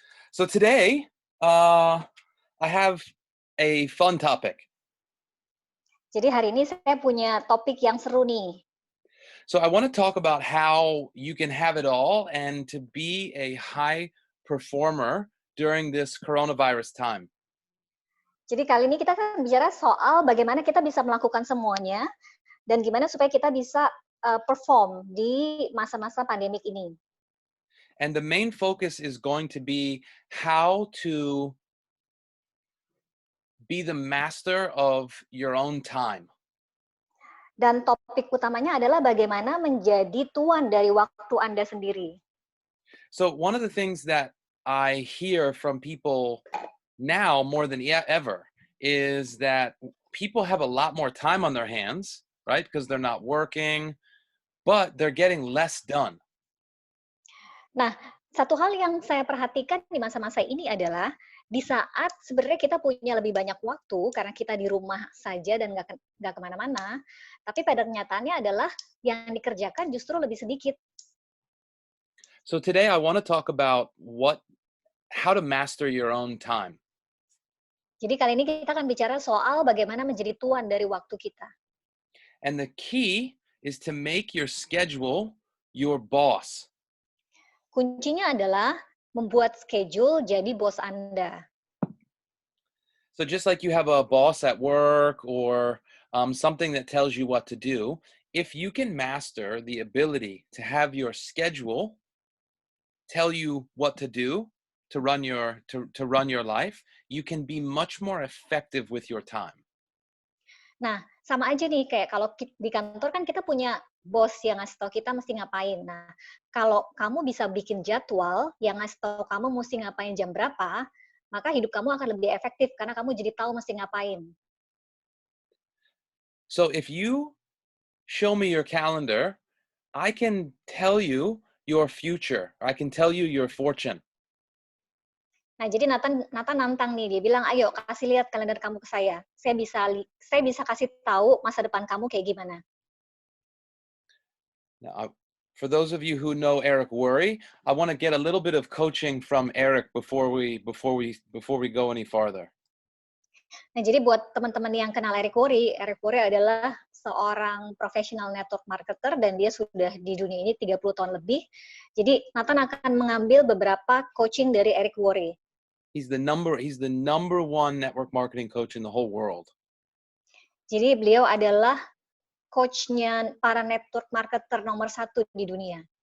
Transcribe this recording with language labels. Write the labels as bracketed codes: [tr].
[en] So today, I have a fun topic. [id] Jadi hari ini saya punya topik yang seru nih. [en] So I want to talk about how you can have it all and to be a high performer during this coronavirus time. [id] Jadi kali ini kita akan bicara soal bagaimana kita bisa melakukan semuanya dan gimana supaya kita bisa perform di masa-masa pandemik ini. [en] And the main focus is going to be how to be the master of your own time. [id] Dan topik utamanya adalah bagaimana menjadi tuan dari waktu Anda sendiri. [en] So one of the things that I hear from people now more than ever is that people have a lot more time on their hands, right? Because they're not working, but they're getting less done. [id] Nah, satu hal yang saya perhatikan di masa-masa ini adalah di saat sebenarnya kita punya lebih banyak waktu karena kita di rumah saja dan nggak kemana-mana, tapi pada kenyataannya adalah yang dikerjakan justru lebih sedikit. [en] So today I want to talk about how to master your own time. [id] Jadi kali ini kita akan bicara soal bagaimana menjadi tuan dari waktu kita. [en] And the key is to make your schedule your boss. [id] Kuncinya adalah membuat schedule jadi bos Anda. [en] So just like you have a boss at work or something that tells you what to do, if you can master the ability to have your schedule tell you what to do to run your life, you can be much more effective with your time. [id] Nah, sama aja nih kayak kalau di kantor kan kita punya bos yang ngasih tahu kita mesti ngapain. Nah, kalau kamu bisa bikin jadwal yang ngasih tahu kamu mesti ngapain jam berapa, maka hidup kamu akan lebih efektif karena kamu jadi tahu mesti ngapain. [en] So if you show me your calendar, I can tell you your future. I can tell you your fortune. [id] Nah, jadi Nathan nantang nih, dia bilang, ayo kasih lihat kalender kamu ke saya. Saya bisa kasih tahu masa depan kamu kayak gimana. [en] Now, for those of you who know Eric Worre, I want to get a little bit of coaching from Eric before we go any farther. [id] Nah, jadi buat teman-teman yang kenal Eric Worre adalah seorang [en] professional network marketer [id] dan dia sudah di dunia ini 30 tahun lebih. Jadi Nathan akan mengambil beberapa coaching dari Eric Worre. [en] He's the number one network marketing coach in the whole world. [id] Jadi beliau adalah coachnya para network marketer nomor 1 di dunia.